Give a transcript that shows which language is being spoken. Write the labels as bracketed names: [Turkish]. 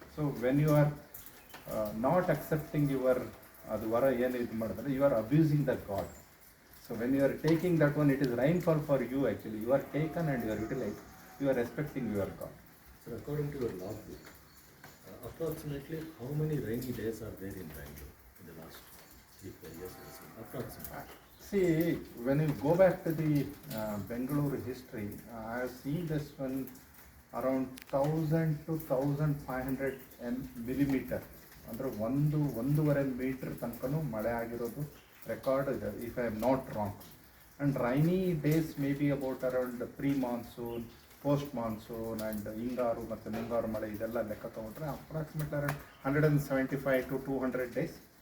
[English] so when you are not accepting your [Kannada] ಅದು ವರ ಏನು ಇದು ಮಾಡಿದ್ರೆ, [English] You are abusing the god. So when you are taking that one, it is rainfall for you actually. You are taken and you are utilise, you are respecting your god. So according to your log book, approximately how many rainy days are there in Bangalore in the last 3-4 years? Approximately. See, when you go back to the Bengaluru history, I have seen this one around 1,000 to 1,500 millimeter. [Kannada] ಅಂದರೆ 1.5 metre ತನಕನೂ ಮಳೆ ಆಗಿರೋದು record ಇದೆ, [English] If I am not wrong. And rainy days may be about around pre monsoon, post monsoon and [Kannada] ಹಿಂಗಾರು ಮತ್ತು ಮುಂಗಾರು ಮಳೆ ಇದೆಲ್ಲ ಲೆಕ್ಕ ತೊಗೊಂಡ್ರೆ [English] Approximately around 175 to 200 days.